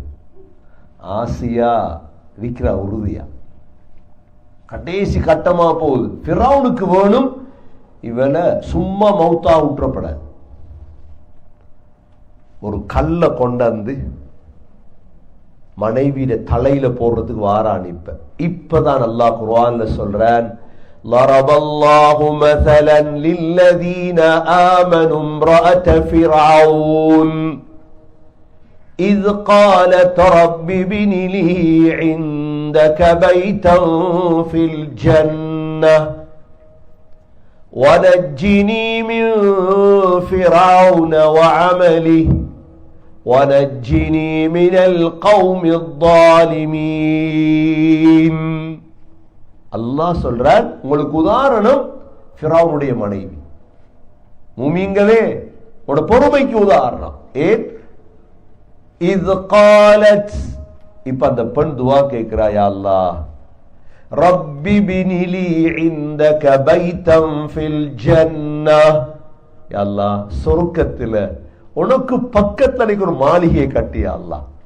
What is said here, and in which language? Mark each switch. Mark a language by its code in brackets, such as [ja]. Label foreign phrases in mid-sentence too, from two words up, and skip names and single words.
[ta] ஆசியா இருக்கிற உறுதியா கடைசி கட்டமா போகுது. ஃபிரௌனுக்கு வேணும் இவனை சும்மா மௌத்தா விட்டுறப்பட. ஒரு கல்ல கொண்டாந்து மனைவியிட தலையில போடுறதுக்கு வாரான். இப்பதான் அல்லாஹ் குர்ஆன்ல சொல்றான், [ar] ضرب الله مثلا للذين آمنوا امرأة فرعون إذ قالت رب ابن لي عندك بيتا في الجنة ونجني من فرعون وعمله ونجني من القوم الظالمين. [ta] அல்லாஹ் சொல்றான், உங்களுக்கு உதாரணம் ஃபிரௌனுடைய மனைவி. முஃமின்களே, உங்களோட பொறுமைக்கு உதாரணம். ஏன்? [ar] إذ قالت, [ta] இப்ப அந்த பெண் துஆ கேட்கிறா, [ar] يا الله رب ابن لي عندك بيتا في الجنة, يا الله [ta] சொர்க்கத்துல உனக்கு பக்கத்துல ஒரு மாளிகையை கட்டியா அல்லாஹ்.